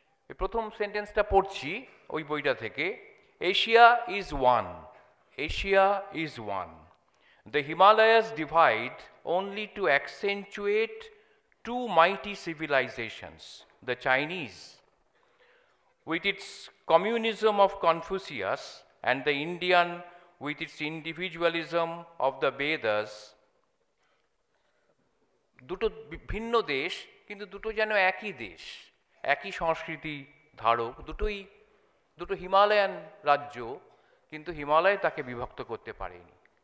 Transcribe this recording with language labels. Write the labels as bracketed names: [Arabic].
[Bangla] এই প্রথম সেন্টেন্সটা পড়ছি ওই বইটা থেকে। [English] Asia is one, Asia is one. The Himalayas divide only to accentuate two mighty civilizations, the Chinese, with its communism of Confucius, and the Indian, with its individualism of the Vedas. [Bangla] দুটো ভিন্ন দেশ, কিন্তু দুটো যেন একই দেশ, একই সংস্কৃতি ধারক, দুটো হিমালয়ান রাজ্য, কিন্তু হিমালয় তাকে বিভক্ত করতে পারেনি।